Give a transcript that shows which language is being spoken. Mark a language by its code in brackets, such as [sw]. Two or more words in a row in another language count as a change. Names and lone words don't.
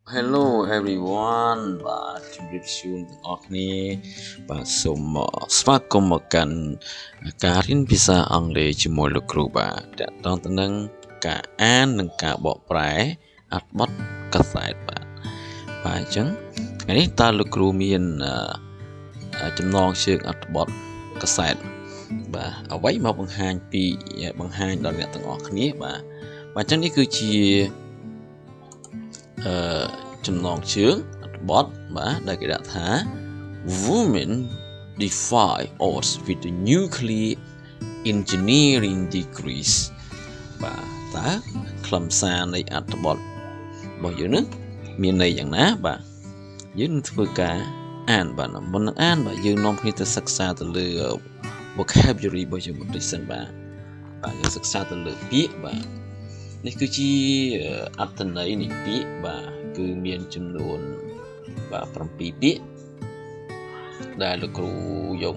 [en] Hello everyone [km] បាទជំរាបសួរទាំងអស់គ្នាបាទសូមស្វាគមន៍មកកាន់ការរៀនភាសាអង់គ្លេសជាមួយលោកគ្រូបាទតកតងទៅនឹងការអាននិងការបកប្រែអត្ថបទកាសែតបាទអញ្ចឹងថ្ងៃនេះតើលោកគ្រូមានចំណងជើងអត្ថបទកាសែតបាទអ្វីមកបង្ហាញដល់អ្នកទាំងអស់គ្នាបាទអញ្ចឹងនេះគឺជា ចំណងជើងអត្ថបទបាទដែលគេដាក់ថា [en] Women defy odds with the nuclear engineering degrees [km] បាទតើខ្លឹមសារនៃអត្ថបទរបស់យើងនេះមានន័យយ៉ាងណាបាទយើងនឹងធ្វើការអានបាទមុននឹងអានបាទយើងនាំគ្នា ទៅសិក្សាទៅលើ vocabulary របស់យើងបន្តិចសិនបាទយើងសិក្សាទៅលើពាក្យបាទនេះគឺជាអត្ថន័យនៃពាក្យបាទគឺមានចំនួនបាទ7ពាក្យដែលលោកគ្រូយក